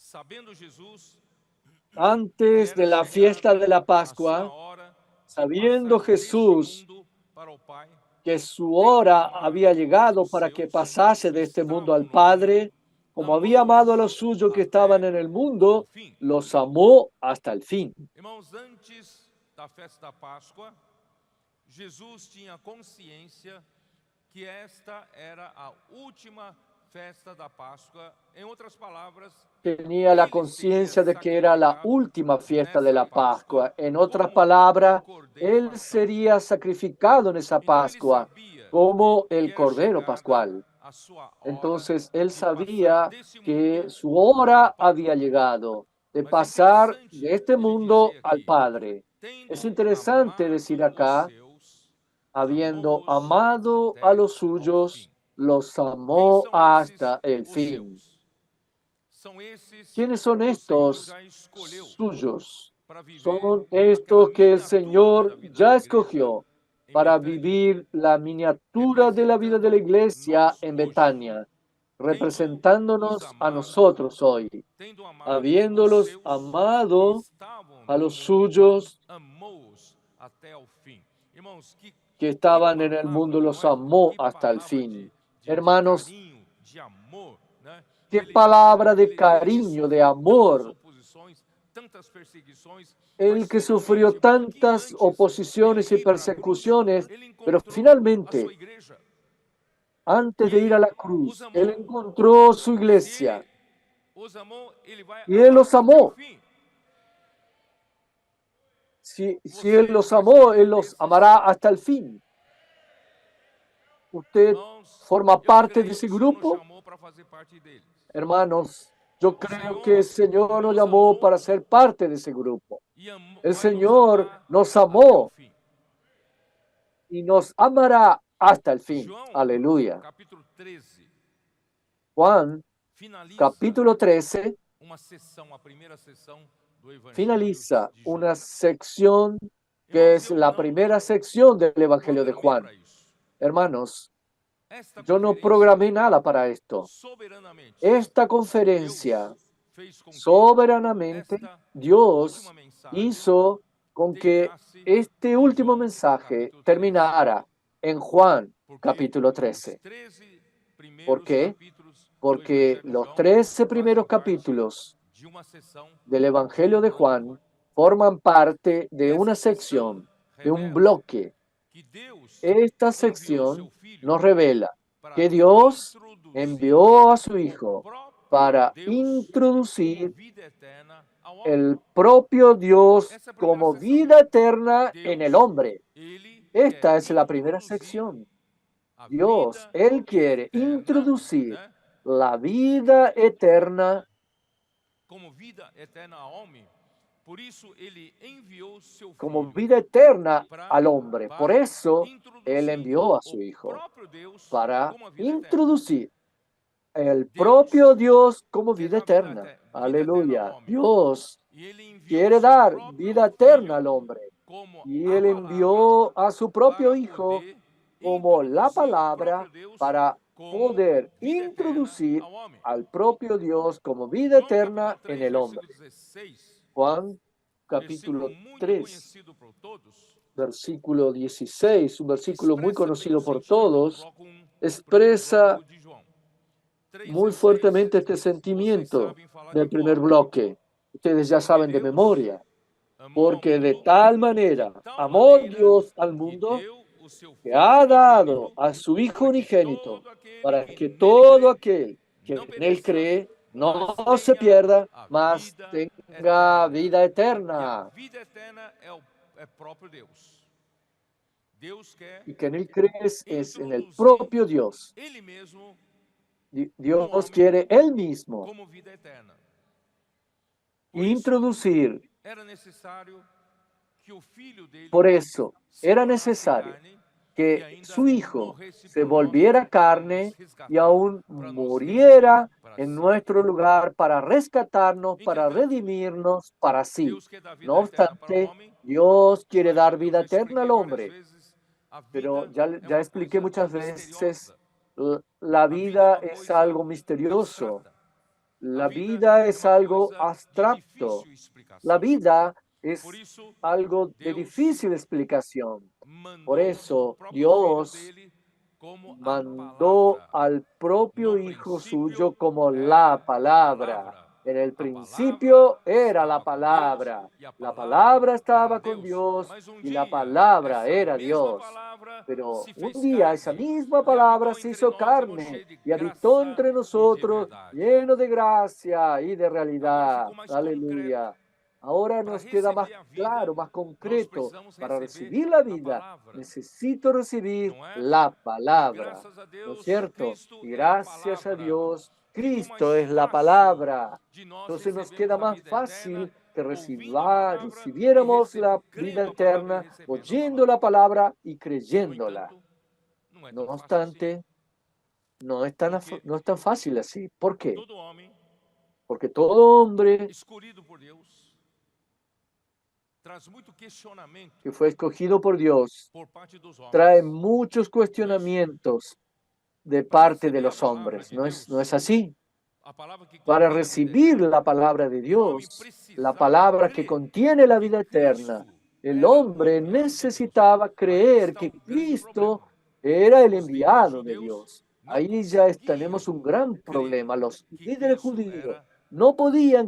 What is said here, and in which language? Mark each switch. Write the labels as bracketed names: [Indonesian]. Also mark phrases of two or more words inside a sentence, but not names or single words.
[Spanish] Antes de la fiesta de la Pascua, sabiendo Jesús que su hora había llegado para que pasase de este mundo al Padre, como había amado a los suyos que estaban en el mundo, los amó hasta el fin. [Portuguese] Antes da festa da Páscoa, Jesus tinha consciência que esta era a última festa da Páscoa. [Spanish] En otras palabras, tenía la conciencia de que era la última fiesta de la Pascua. En otras palabras, él sería sacrificado en esa Pascua como el Cordero Pascual. Entonces, él sabía que su hora había llegado de pasar de este mundo al Padre. Es interesante decir acá, habiendo amado a los suyos, los amó hasta el fin. ¿Quiénes son [Portuguese] que o Senhor [Spanish] estos [Portuguese] já escolheu [Spanish] suyos? [Portuguese] para viver [Spanish] Son [Portuguese] aquela [Spanish] estos que el [Portuguese] miniatura da [Spanish] Señor [Portuguese] vida [Spanish] ya [Portuguese] da igreja [Spanish] escogió [Portuguese] em [Spanish] para [Portuguese] Betânia, [Spanish] vivir la miniatura de la vida de la [Portuguese] representando [Spanish] iglesia [Portuguese] nós [Spanish] en [Portuguese] hoje, [Spanish] Betania, [Portuguese] tendo os [Spanish] representándonos a [Portuguese] amado, [Spanish] nosotros hoy, [Portuguese] tendo amado os [Spanish] habiéndolos [Portuguese] seus que [Spanish] amado [Portuguese] estavam [Spanish] a [Portuguese] no [Spanish] los [Portuguese] mundo, [Spanish] suyos [Portuguese] amou-os até ao fim. Irmãos, [Spanish] que que estaban en el mundo, [Portuguese] palavra, não [Spanish] los [Portuguese] é? [Spanish] amó [Portuguese] Que [Spanish] hasta el [Portuguese] palavra [Spanish] fin. [Portuguese] de [Spanish] Hermanos, [Portuguese] carinho, de amor, né? [Spanish] qué palabra de [Portuguese] Ele [Spanish] cariño, de [Portuguese] sofreu tantas [Spanish] amor. [Portuguese] oposições, tantas perseguições, [Spanish] El [Portuguese] mas [Spanish] que sufrió [Portuguese] finalmente, um pouquinho [Spanish] tantas [Portuguese] antes dele [Spanish] oposiciones y [Portuguese] ir para a cruz, [Spanish] persecuciones, [Portuguese] ele [Spanish] pero [Portuguese] encontrou a sua [Spanish] finalmente, [Portuguese] igreja [Spanish] antes [Portuguese] e [Spanish] de ir a [Portuguese] ele [Spanish] la [Portuguese] os [Spanish] cruz, Él [Portuguese] amou. [Spanish] encontró su [Portuguese] Se [Spanish] iglesia [Portuguese] ele os amou, ele vai [Spanish] y Él [Portuguese] amar [Spanish] los [Portuguese] até o [Spanish] amó. [Portuguese] fim. [Spanish] Si Él [Portuguese] Você [Spanish] los [Portuguese] faz [Spanish] amó, [Portuguese] parte [Spanish] Él los [Portuguese] desses? [Spanish] amará hasta el fin. ¿Usted [Portuguese] Irmãos, [Spanish] forma [Portuguese] eu [Spanish] parte de [Portuguese] creio que [Spanish] ese [Portuguese] o Senhor nos [Spanish] grupo? [Portuguese] chamou para fazer parte deles. [Spanish] Hermanos, yo [Portuguese] O [Spanish] creo que el [Portuguese] Senhor [Spanish] Señor nos [Portuguese] nos [Spanish] llamó [Portuguese] amou [Spanish] para ser parte de ese grupo. [Portuguese] e [Spanish] El [Portuguese] vai nos [Spanish] Señor [Portuguese] amar [Spanish] nos [Portuguese] até o [Spanish] amó [Portuguese] fim. [Spanish] y nos amará hasta el fin. [Portuguese] João, [Spanish] Aleluya. [Portuguese] capítulo 13, [Spanish] Juan, [Portuguese] finaliza [Spanish] capítulo 13, [Portuguese] uma sessão, a primeira sessão do Evangelho [Spanish] finaliza [Portuguese] de João. [Spanish] una sección que [Portuguese] Irmãos, [Spanish] es [Portuguese] eu [Spanish] la [Portuguese] não [Spanish] primera sección del Evangelio de [Portuguese] programei [Spanish] Juan. [Portuguese] para isso. [Spanish] Hermanos, [Portuguese] Esta [Spanish] yo no [Portuguese] conferência, [Spanish] programé nada para esto. [Portuguese] soberanamente, [Spanish] Esta [Portuguese] Deus [Spanish] conferencia, [Portuguese] fez com que [Spanish] soberanamente, [Portuguese] esta última [Spanish] Dios [Portuguese] mensagem [Spanish] hizo con que [Portuguese] terminasse [Spanish] este [Portuguese] em [Spanish] último [Portuguese] João, [Spanish] mensaje [Portuguese] capítulo 13. [Spanish] terminara en Juan, [Portuguese] Porque [Spanish] capítulo [Portuguese] os [Spanish] 13. [Portuguese] 13 [Spanish] ¿Por [Portuguese] primeiros [Spanish] qué? [Portuguese] capítulos do [Spanish] Porque [Portuguese] Evangelho de [Spanish] los [Portuguese] João [Spanish] 13 [Portuguese] fazem [Spanish] primeros [Portuguese] parte [Spanish] capítulos [Portuguese] de uma sessão, [Spanish] del [Portuguese] de [Spanish] Evangelio de [Portuguese] bloco. [Spanish] Juan forman parte de una [Portuguese] Essa sessão [Spanish] sección, de un [Portuguese] revela [Spanish] bloque. [Portuguese] que Deus [Spanish] Esta [Portuguese] enviou seu [Spanish] sección [Portuguese] Filho [Spanish] nos revela [Portuguese] para [Spanish] que Dios [Portuguese] introduzir [Spanish] envió a su [Portuguese] o [Spanish] Hijo [Portuguese] próprio [Spanish] para [Portuguese] Deus como [Spanish] introducir [Portuguese] vida eterna ao homem. [Spanish] el propio Dios [Portuguese] Essa é a primeira [Spanish] como [Portuguese] sessão. [Spanish] vida eterna en el [Portuguese] Deus, [Spanish] hombre. [Portuguese] ele quer [Spanish] Esta es la primera [Portuguese] introduzir [Spanish] sección. [Portuguese] a [Spanish] Dios, [Portuguese] vida [Spanish] Él quiere [Portuguese] eterna, [Spanish] introducir [Portuguese] né, [Spanish] la vida eterna [Portuguese] como vida eterna ao homem. Por isso ele enviou seu [Spanish] como [Portuguese] filho [Spanish] vida eterna al [Portuguese] para [Spanish] hombre. Por eso Él [Portuguese] introduzir [Spanish] envió a [Portuguese] o [Spanish] su Hijo [Portuguese] próprio Deus [Spanish] para [Portuguese] como a vida eterna. [Spanish] introducir el propio [Portuguese] Deus [Spanish] Dios como [Portuguese] quer [Spanish] vida [Portuguese] dar [Spanish] eterna. [Portuguese] vida eterna ao [Spanish] Aleluya. [Portuguese] homem. [Spanish] Dios [Portuguese] E ele enviou [Spanish] quiere [Portuguese] seu [Spanish] dar [Portuguese] próprio [Spanish] vida eterna [Portuguese] filho [Spanish] al hombre. [Portuguese] como [Spanish] Y [Portuguese] a [Spanish] Él [Portuguese] palavra [Spanish] envió a su propio [Portuguese] para [Spanish] Hijo [Portuguese] poder [Spanish] como la [Portuguese] introduzir o [Spanish] palabra [Portuguese] próprio Deus [Spanish] para [Portuguese] como [Spanish] poder [Portuguese] vida eterna [Spanish] introducir [Portuguese] ao homem. [Spanish] al propio Dios como vida [Portuguese] João capítulo [Spanish] eterna en [Portuguese] 3, [Spanish] el hombre. [Portuguese] versículo 16, [Spanish] Juan versículo capítulo [Portuguese] muito [Spanish] 3, [Portuguese] conhecido por todos, [Spanish] versículo 16, un versículo muy [Portuguese] expressa bem o [Spanish] conocido por [Portuguese] sentimento do [Spanish] todos, [Portuguese] bloco 1, do primeiro [Spanish] expresa [Portuguese] bloco de João. [Spanish] muy [Portuguese] 3,16, [Spanish] fuertemente este [Portuguese] vocês [Spanish] sentimiento [Portuguese] sabem falar de [Spanish] del primer [Portuguese] cor. [Spanish] bloque. Ustedes ya [Portuguese] Porque [Spanish] saben de [Portuguese] Deus [Spanish] memoria, [Portuguese] amou ao [Spanish] porque de [Portuguese] mundo [Spanish] tal [Portuguese] de [Spanish] manera [Portuguese] tal [Spanish] amó [Portuguese] maneira [Spanish] Dios al [Portuguese] que [Spanish] mundo [Portuguese] deu o seu [Spanish] que [Portuguese] Filho [Spanish] ha dado [Portuguese] unigênito [Spanish] a su Hijo [Portuguese] para que [Spanish] unigénito, [Portuguese] todo aquele [Spanish] para [Portuguese] que [Spanish] que [Portuguese] nele [Spanish] todo [Portuguese] crê [Spanish] aquel que [Portuguese] não [Spanish] en él [Portuguese] pereça, [Spanish] cree [Portuguese] mas [Spanish] no se [Portuguese] tenha [Spanish] pierda, [Portuguese] a [Spanish] mas [Portuguese] vida [Spanish] tenga [Portuguese] eterna. [Spanish] vida [Portuguese] E a [Spanish] eterna. [Portuguese] vida eterna é próprio Deus. Deus quer [Spanish] Y que en él crees es en el [Portuguese] introduzir [Spanish] propio Dios. [Portuguese] Ele mesmo no [Spanish] Dios [Portuguese] homem [Spanish] quiere él mismo [Portuguese] como vida eterna. Por isso, [Spanish] introducir. [Portuguese] era necessário que o Filho dele [Spanish] Por eso [Portuguese] se [Spanish] era [Portuguese] tornasse [Spanish] necesario [Portuguese] carne e [Spanish] que [Portuguese] ainda [Spanish] su Hijo [Portuguese] morresse [Spanish] se [Portuguese] por nós [Spanish] volviera [Portuguese] para nos [Spanish] carne y [Portuguese] resgatar, [Spanish] aún [Portuguese] para nos redimir [Spanish] muriera [Portuguese] para [Spanish] en [Portuguese] si. [Spanish] nuestro lugar para rescatarnos, para [Portuguese] Entretanto, [Spanish] redimirnos para sí. [Portuguese] Deus quer dar [Spanish] No [Portuguese] vida eterna para o [Spanish] obstante, [Portuguese] homem, [Spanish] Dios quiere [Portuguese] mas [Spanish] dar [Portuguese] eu [Spanish] vida [Portuguese] já [Spanish] eterna [Portuguese] expliquei [Spanish] al [Portuguese] várias [Spanish] hombre, [Portuguese] vezes, a [Spanish] pero [Portuguese] vida é [Spanish] ya [Portuguese] uma [Spanish] expliqué [Portuguese] coisa [Spanish] muchas veces, [Portuguese] misteriosa. [Spanish] la [Portuguese] A vida é [Spanish] vida [Portuguese] uma [Spanish] es [Portuguese] coisa [Spanish] algo misterioso, [Portuguese] abstrata. A [Spanish] la [Portuguese] vida [Spanish] vida [Portuguese] é [Spanish] es [Portuguese] uma [Spanish] algo [Portuguese] coisa de [Spanish] abstracto, [Portuguese] difícil [Spanish] la [Portuguese] explicação. [Spanish] vida [Portuguese] Por [Spanish] es [Portuguese] isso, [Spanish] algo de [Portuguese] Deus [Spanish] difícil explicación. Por [Portuguese] mandou o [Spanish] eso [Portuguese] próprio Filho [Spanish] Dios [Portuguese] dele como a [Spanish] mandó [Portuguese] palavra. [Spanish] al propio [Portuguese] No [Spanish] Hijo [Portuguese] princípio [Spanish] suyo como la [Portuguese] era a [Spanish] palabra. [Portuguese] palavra. [Spanish] En el [Portuguese] A palavra [Spanish] principio era la [Portuguese] estava com Deus [Spanish] palabra. [Portuguese] e a [Spanish] La [Portuguese] palavra [Spanish] palabra [Portuguese] era [Spanish] estaba con [Portuguese] Deus. [Spanish] Dios [Portuguese] Mas [Spanish] y la [Portuguese] dia [Spanish] palabra [Portuguese] essa [Spanish] era [Portuguese] mesma [Spanish] Dios. [Portuguese] palavra [Spanish] Pero [Portuguese] se [Spanish] un [Portuguese] fez [Spanish] día esa [Portuguese] carne [Spanish] misma [Portuguese] e [Spanish] palabra [Portuguese] habitou [Spanish] se [Portuguese] entre [Spanish] hizo [Portuguese] nós e nos [Spanish] carne [Portuguese] cheio de [Spanish] y habitó [Portuguese] graça [Spanish] entre [Portuguese] e de [Spanish] nosotros [Portuguese] verdade. [Spanish] lleno de gracia y de [Portuguese] Agora [Spanish] realidad. [Portuguese] ficou mais concreto. [Spanish] Aleluya. Ahora [Portuguese] Para [Spanish] nos queda más [Portuguese] receber a vida, [Spanish] claro, más [Portuguese] nós [Spanish] concreto. [Portuguese] precisamos [Spanish] Para [Portuguese] receber [Spanish] recibir la [Portuguese] a [Spanish] vida, [Portuguese] palavra, [Spanish] necesito recibir [Portuguese] não é? [Spanish] la [Portuguese] E [Spanish] palabra. [Portuguese] graças a [Spanish] ¿No es [Portuguese] Deus, [Spanish] cierto? [Portuguese] Cristo [Spanish] Y [Portuguese] é a [Spanish] gracias a [Portuguese] palavra. [Spanish] Dios, [Portuguese] Ficou mais [Spanish] Cristo es la [Portuguese] fácil [Spanish] palabra. [Portuguese] de nós [Spanish] Entonces nos [Portuguese] recebermos [Spanish] queda [Portuguese] a [Spanish] más [Portuguese] vida eterna [Spanish] fácil que [Portuguese] ouvindo a palavra e [Spanish] recibiéramos la vida [Portuguese] crendo a palavra e [Spanish] eterna, [Portuguese] recebendo a [Spanish] oyendo la [Portuguese] palavra. [Spanish] palabra y [Portuguese] No [Spanish] creyéndola. [Portuguese] entanto, não é [Spanish] No [Portuguese] tão fácil assim, [Spanish] obstante, no es tan [Portuguese] porque [Spanish] fácil así. ¿Por qué? [Portuguese] todo homem [Spanish] porque todo hombre [Portuguese] escolhido por Deus traz muito questionamento [Spanish] que fue escogido por Dios [Portuguese] por parte dos [Spanish] trae [Portuguese] homens. [Spanish] muchos cuestionamientos de [Portuguese] Para [Spanish] parte de [Portuguese] receber a [Spanish] los [Portuguese] palavra [Spanish] hombres. [Portuguese] de [Spanish] No [Portuguese] Deus, [Spanish] es así. [Portuguese] a palavra que [Spanish] Para [Portuguese] contém a vida [Spanish] recibir [Portuguese] eterna, [Spanish] la palabra de [Portuguese] o homem [Spanish] Dios, la [Portuguese] precisava [Spanish] palabra que [Portuguese] crer [Spanish] contiene la [Portuguese] que [Spanish] vida eterna, [Portuguese] Cristo [Spanish] el [Portuguese] era o [Spanish] hombre [Portuguese] enviado de Deus. [Spanish] necesitaba [Portuguese] Aí [Spanish] creer [Portuguese] está [Spanish] que [Portuguese] o grande [Spanish] Cristo [Portuguese] problema. [Spanish] era el [Portuguese] Os líderes [Spanish] enviado de [Portuguese] judeus [Spanish] Dios. [Portuguese] não [Spanish] Ahí ya tenemos [Portuguese] conseguiam [Spanish] un gran [Portuguese] crer [Spanish] problema. Los [Portuguese] que [Spanish] líderes [Portuguese] Cristo [Spanish] judíos [Portuguese] era [Spanish] no podían